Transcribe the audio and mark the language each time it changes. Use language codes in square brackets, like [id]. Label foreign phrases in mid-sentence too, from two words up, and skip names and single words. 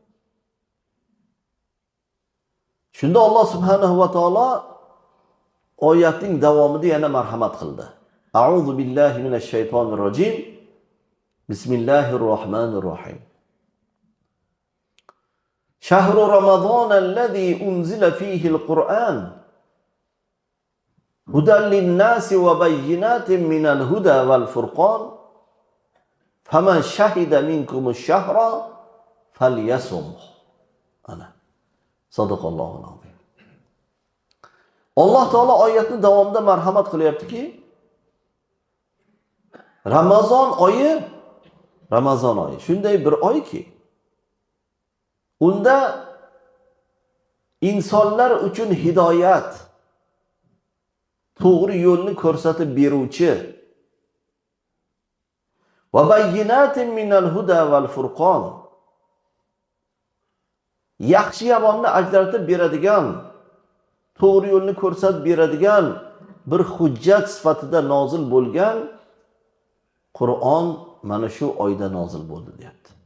[uz] Shunda Alloh subhanahu va taolo oyatning davomida yana marhamat qildi. [ar] أعوذ بالله من الشيطان الرجيم. بسم الله الرحمن الرحيم. شهر رمضان الذي أنزل فيه القرآن هدى للناس وبينات من الهدى والفرقان فمن شهد منكم الشهر فليصم. Ana. صدق الله العظيم. [uz] Alloh taolo oyatning davomida marhamat qilyaptiki, Ramazon oyi shunday bir oyki, unda insonlar uchun hidoyat, to'g'ri yo'lni ko'rsatib beruvchi va [ar] بينات من الهدى والفرقان, [uz] yaxshi yomonni ajratib beradigan, to'g'ri yo'lni ko'rsatib beradigan bir hujjat sifatida nozil bo'lgan Qur'on mana shu oyda nozil bo'ldi deyapti.